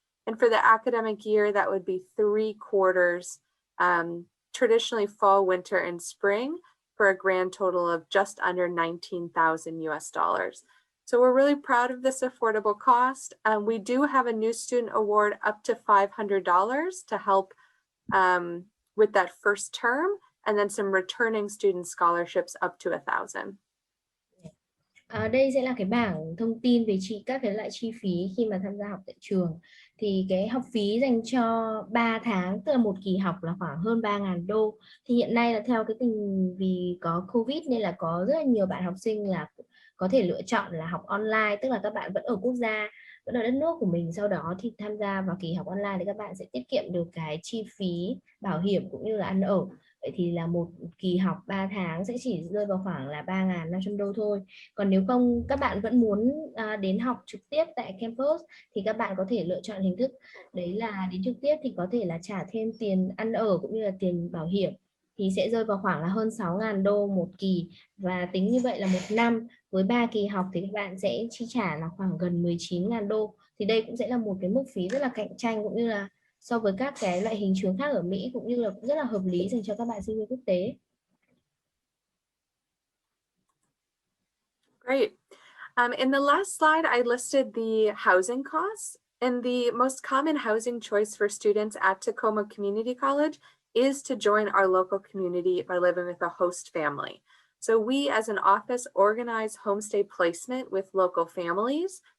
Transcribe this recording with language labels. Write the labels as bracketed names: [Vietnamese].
[English] And for the academic year, that would be 3 quarters, traditionally fall, winter, and spring, for a grand total of just under $19,000 US. So we're really proud of this affordable cost. We do have a new student award up to $500 to help with that first term, and then some returning student scholarships up to $1,000. [Vietnamese] Đây sẽ là cái bảng thông tin về các cái loại chi phí khi mà tham gia học tại trường. Thì cái học phí dành cho 3 tháng, tức là một kỳ học, là khoảng hơn 3.000 đô. Thì hiện nay là theo cái vì có Covid nên là có rất là nhiều bạn học sinh là có thể lựa chọn là học online, tức là các bạn vẫn ở quốc gia, vẫn ở đất nước của mình, sau đó thì tham gia vào kỳ học online thì các bạn sẽ tiết kiệm được cái chi phí bảo hiểm cũng như là ăn ở. Vậy thì là một kỳ học 3 tháng sẽ chỉ rơi vào khoảng là 3.500 đô thôi. Còn nếu không, các bạn vẫn muốn đến học trực tiếp tại campus thì các bạn có thể lựa chọn hình thức đấy là đến trực tiếp thì có thể là trả thêm tiền ăn ở cũng như là tiền bảo hiểm, thì sẽ rơi vào khoảng là hơn 6.000 đô một kỳ, và tính như vậy là một năm với 3 kỳ học thì các bạn sẽ chi trả là khoảng gần 19.000 đô. Thì đây cũng sẽ là một cái mức phí rất là cạnh tranh, cũng như là so với các cái loại hình trường khác ở Mỹ, cũng như là rất là hợp lý dành cho các bạn sinh viên quốc tế. [English] Great. In the last slide, I listed the housing costs, and the most common housing choice for students at Tacoma Community College is to join our local community by living with a host family. So we as an office organize homestay placement with local families.